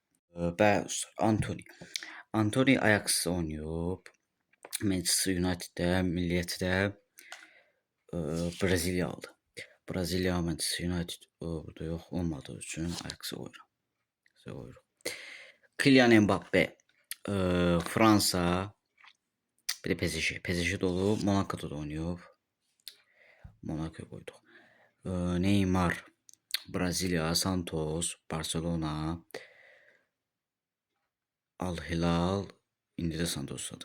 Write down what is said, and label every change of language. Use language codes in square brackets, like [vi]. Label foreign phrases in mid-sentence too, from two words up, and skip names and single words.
[az] Anthony Ajax'da oynayıb. Manchester United'də, milliyyəti də Brezilyalıdır. Brezilya, Manchester United burada yox olmadığı üçün Ajax'ı qoyuruq. [tr] Kylian Mbappe, Fransa, bir de PSG. PSG dolu, Monaco'da da oynuyor. Monaco'ya koyduk. Neymar, Brezilya, Santos, Barcelona, Al Hilal, [az] indi də Santos'dadır.